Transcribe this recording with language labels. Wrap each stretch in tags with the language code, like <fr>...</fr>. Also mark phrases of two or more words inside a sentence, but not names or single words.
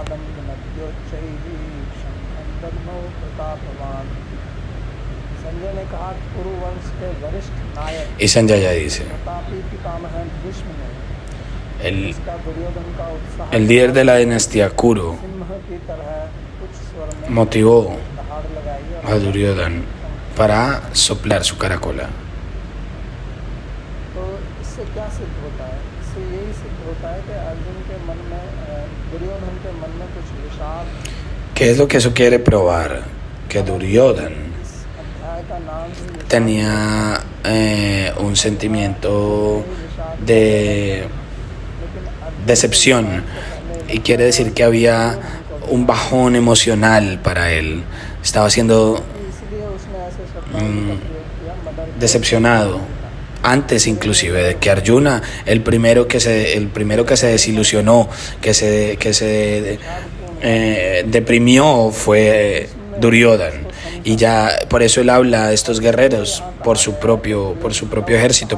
<es>Y Sanjaya dice, el líder de la dinastía Kuru motivó a Duryodhana para soplar su caracola.</es> <hi>इससे क्या सिद्ध होता है? इससे यही सिद्ध होता है कि अर्जुन के मन में दुर्योधन के मन में कुछ विषाद।</hi> <es>¿Qué es lo que eso quiere probar? Que Duryodhan</es> <hi>इस अध्याय का नाम ही विषाद</hi> <es>tenía un sentimiento</es> <hi>विषाद,</hi> <es>de</es> <hi>लेकिन अर्जुन</hi> <es>decepción y quiere decir que había un bajón emocional para él. Estaba siendo</es> <hi>इसलिए उसने ऐसे शब्दों का प्रयोग किया, मदर</hi> <es>decepcionado antes inclusive de que Arjuna, el primero que se desilusionó, que se deprimió fue Duryodhan. Y ya por eso él habla de estos guerreros por su propio ejército.</es>